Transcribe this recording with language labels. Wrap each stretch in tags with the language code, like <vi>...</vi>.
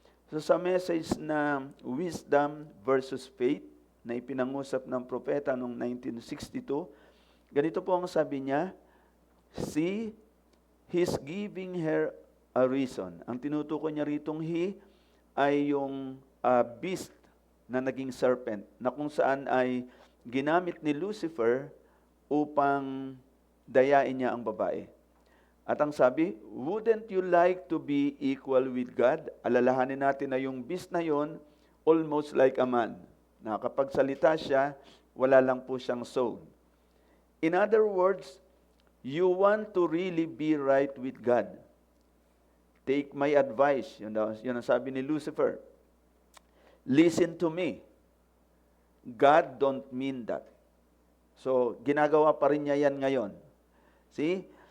<tl>So sa message na Wisdom versus Faith na ipinangusap ng propeta noong 1962, ganito po ang sabi niya, see,</tl> <en>he's giving her a reason.</en> <tl>Ang tinutukoy niya ritong he ay yung beast na naging serpent, na kung saan ay ginamit ni Lucifer upang dayain niya ang babae. At ang sabi,</tl> <en>wouldn't you like to be equal with God?</en> <tl>Alalahanin natin na yung beast na yon,</tl> <en>almost like a man.</en> <tl>Na kapag salita siya, wala lang po siyang soul.</tl> <en>In other words, you want to really be right with God. Take my advice.</en> <tl>Yun ang sabi ni Lucifer.</tl> <en>Listen to me. God don't mean that.</en> <tl>So, ginagawa pa rin niya yan ngayon. See?</tl>